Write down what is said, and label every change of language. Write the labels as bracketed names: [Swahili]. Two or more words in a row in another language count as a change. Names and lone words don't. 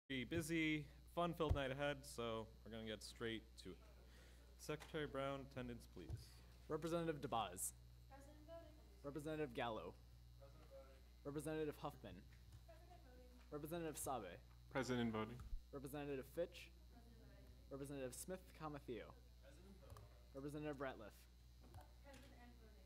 [English] busy, fun-filled night ahead, so we're going to get straight to it. Secretary Brown, attendance, please. Representative DeBaz. President voting. Representative Gallo. President voting. Representative Huffman. President voting. Representative Sabe. President voting. Representative Fitch. President voting. Representative Smith, Theo. President voting. Representative Ratliff. President voting.